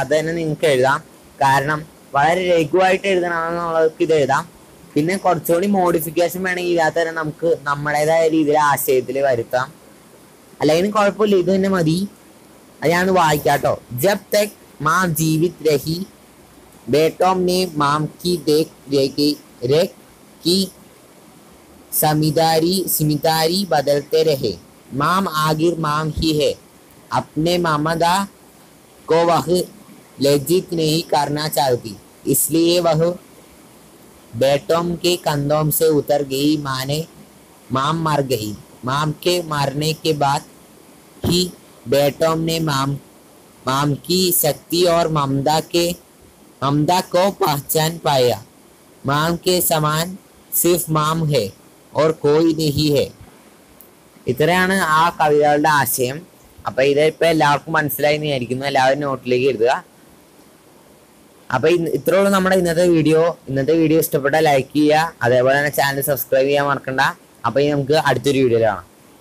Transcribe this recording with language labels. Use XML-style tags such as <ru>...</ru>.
<ml>അത് തന്നെ നിങ്ങൾക്ക് എഴുതാം, കാരണം വളരെ ലഘുവായിട്ട് എഴുതണമെന്നുള്ളവർക്ക് ഇത് എഴുതാം. പിന്നെ കുറച്ചുകൂടി മോഡിഫിക്കേഷൻ വേണമെങ്കിൽ ഇതിനകത്ത് തന്നെ നമുക്ക് നമ്മുടേതായ രീതിയിൽ ആശയത്തിൽ വരുത്താം. അല്ലെങ്കിൽ കുഴപ്പമില്ല, ഇത് തന്നെ മതി. അത് ഞാൻ വായിക്കാട്ടോ.</ml> <hi>ജബ് തക് മാം ജീവിത് രഹി बेटों ने माम की देख रेख की जिम्मेदारी बदलते रहे। माम आखिर माम ही है। अपने मामदा को वह लज्जित नहीं करना चाहती, इसलिए वह बेटों के कंधों से उतर गई। माम मर गई। माम के मरने के बाद ही बेटों ने माम की शक्ति और ममता को पहचान पाया। माम के समान सिर्फ माम है और कोई नहीं है.</hi> <ml>ഇത്രയാണ് ആ കവിതകളുടെ ആശയം. അപ്പം ഇതിപ്പോൾ എല്ലാവർക്കും മനസ്സിലായി എന്ന് വിചാരിക്കുന്നു. എല്ലാവരും നോട്ടിലേക്ക് എഴുതുക. അപ്പം ഇത്രയുള്ളൂ നമ്മുടെ ഇന്നത്തെ വീഡിയോ. ഇന്നത്തെ വീഡിയോ ഇഷ്ടപ്പെട്ടാൽ ലൈക്ക് ചെയ്യുക, അതേപോലെ തന്നെ ചാനൽ സബ്സ്ക്രൈബ് ചെയ്യാൻ മറക്കണ്ട. അപ്പം നമുക്ക് അടുത്തൊരു വീഡിയോയിൽ കാണാം.</ml>